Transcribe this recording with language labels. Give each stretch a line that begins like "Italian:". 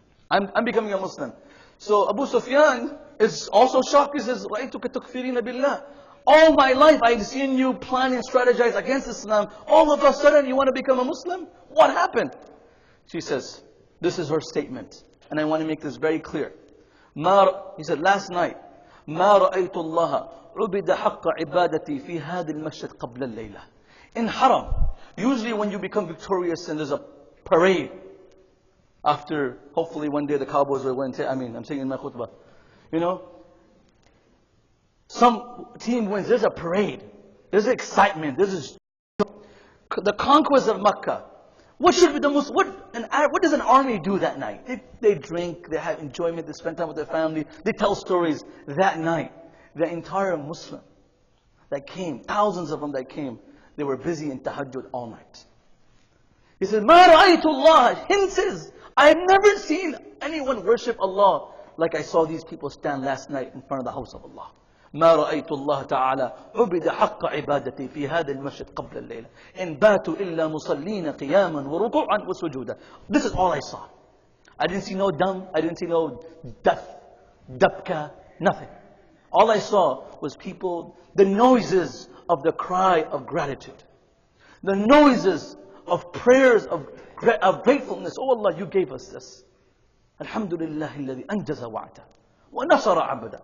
English: I'm becoming a Muslim. So Abu Sufyan is also shocked. He says,
Arabic: Ra'aytuka tukfirina billah.
English: All my life I've seen you plan and strategize against Islam. All of a sudden you want to become a Muslim? What happened? She says, this is her statement. And I want to make this very clear. He said, last night,
Arabic: ما رأيت الله عبد حق عبادتي في هذا المسجد قبل الليلة.
English: In Haram, usually when you become victorious and there's a parade, after hopefully one day the Cowboys will win, I'm saying in my khutbah, you know, some team wins, there's a parade, there's excitement, the conquest of Makkah. What should be the most, what does an army do that night? They drink, they have enjoyment, they spend time with their family, they tell stories. That night, the entire Muslim that came, thousands of them that came, they were busy in tahajjud all night. He says,
Arabic: مَا رَأَيْتُ اللَّهِ.
English: Hind says, I have never seen anyone worship Allah like I saw these people stand last night in front of the house of Allah.
Arabic: ما رأيت الله تعالى عبد حق عبادتي في هذا المسجد قبل الليلة إن باتوا إلا مصلين قياما وركوعا وسجودا.
English: This is all I saw. I didn't see no dam, I didn't see no dabka, nothing. All I saw was people, the noises of the cry of gratitude, the noises of prayers of gratefulness. Oh Allah, you gave us this.
Arabic: Alhamdulillah alladhi anjaza wa'ata wa nasara abada.